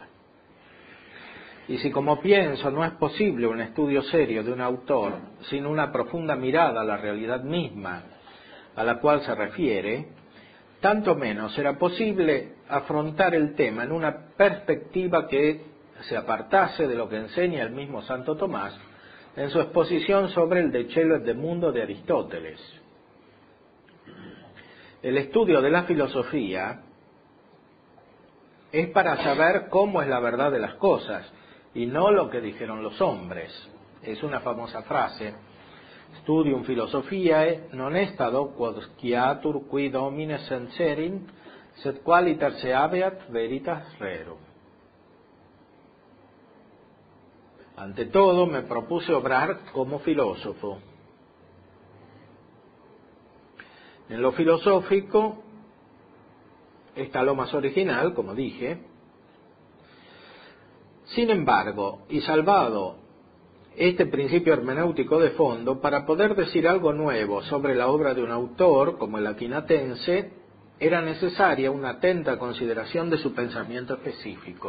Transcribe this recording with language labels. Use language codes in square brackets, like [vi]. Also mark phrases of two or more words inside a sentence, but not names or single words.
[es] Y si, como pienso, no es posible un estudio serio de un autor sin una profunda mirada a la realidad misma a la cual se refiere, tanto menos será posible afrontar el tema en una perspectiva que se apartase de lo que enseña el mismo Santo Tomás en su exposición sobre el De Cielo et de Mundo de Aristóteles. El estudio de la filosofía es para saber cómo es la verdad de las cosas y no lo que dijeron los hombres. Es una famosa frase: [la] Studium philosophiae non est ad hoc quod sciatur qui domine senserin, sed qualiter se habeat veritas rerum. [es] Ante todo, me propuse obrar como filósofo. En lo filosófico está lo más original, como dije. Sin embargo, y salvado este principio hermenéutico de fondo, para poder decir algo nuevo sobre la obra de un autor como el Aquinatense, era necesaria una atenta consideración de su pensamiento específico.